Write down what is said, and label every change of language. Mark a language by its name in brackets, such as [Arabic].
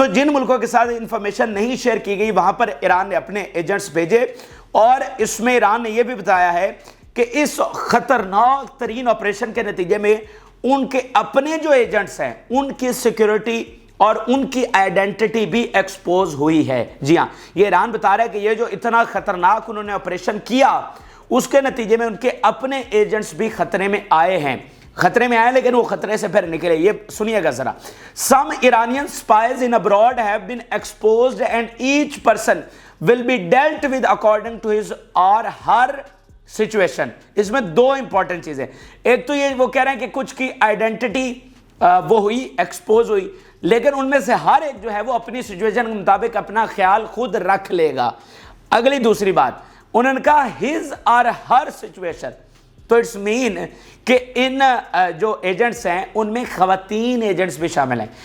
[Urdu] تو جن ملکوں کے ساتھ انفارمیشن نہیں شیئر کی گئی وہاں پر ایران نے اپنے ایجنٹس بھیجے, اور اس میں ایران نے یہ بھی بتایا ہے کہ اس خطرناک ترین آپریشن کے نتیجے میں ان کے اپنے جو ایجنٹس ہیں ان کی سیکیورٹی اور ان کی آئیڈینٹی بھی ایکسپوز ہوئی ہے. جی ہاں, یہ ایران بتا رہا ہے کہ یہ جو اتنا خطرناک انہوں نے آپریشن کیا اس کے نتیجے میں ان کے اپنے ایجنٹس بھی خطرے میں آئے لیکن وہ خطرے سے پھر نکلے. یہ سنیے گا ذرا. [English] Some Iranian spies in abroad have been exposed and each person will be dealt with according to his or her situation. [Urdu] اس میں 2 امپورٹنٹ چیزیں. ایک تو یہ وہ کہہ رہے ہیں کہ کچھ کی آئیڈینٹی وہ ہوئی, ایکسپوز ہوئی, لیکن ان میں سے ہر ایک جو ہے وہ اپنی سچویشن کے مطابق اپنا خیال خود رکھ لے گا. اگلی دوسری بات انہوں نے کہا [English] his or her situation, [Urdu] तो [English] it's mean [Urdu] کہ ان جو ایجنٹس ہیں ان میں خواتین ایجنٹس بھی شامل ہیں.